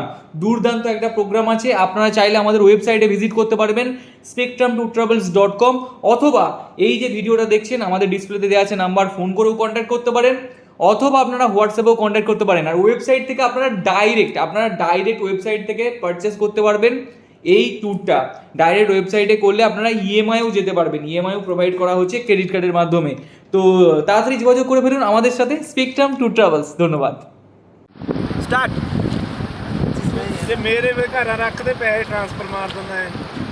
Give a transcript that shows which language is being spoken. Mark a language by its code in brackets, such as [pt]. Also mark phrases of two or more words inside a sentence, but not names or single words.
[bn] দুর্দান্ত একটা প্রোগ্রাম আছে। আপনারা চাইলে আমাদের ওয়েবসাইটে ভিজিট করতে পারবেন spectrumtourtravels.com, অথবা এই যে ভিডিওটা দেখছেন আমাদের ডিসপ্লেতে দেওয়া আছে নাম্বার, ফোন করেও কন্ট্যাক্ট করতে পারেন, অথবা আপনারা হোয়াটসঅ্যাপেও কন্ট্যাক্ট করতে পারেন। আর ওয়েবসাইট থেকে আপনারা [en] direct website [bn] থেকে পারচেস করতে পারবেন এই ট্যুরটা। ডাইরেক্ট ওয়েবসাইটে করলে আপনারা ইএমআইও যেতে পারবেন, ইএমআইও প্রোভাইড করা হচ্ছে ক্রেডিট কার্ডের মাধ্যমে। তো তাড়াতাড়ি যোগাযোগ করে ফেলুন আমাদের সাথে, স্পেকট্রাম ট্যুর ট্রাভেলস। ধন্যবাদ। [pa] ਸਟਾਰਟ ਜੇ ਮੇਰੇ ਵੀ ਘਰ ਰੱਖ ਦੇ ਪੈਸੇ ਟ੍ਰਾਂਸਫਰ ਮਾਰ ਦਿੰਦਾ ਹੈ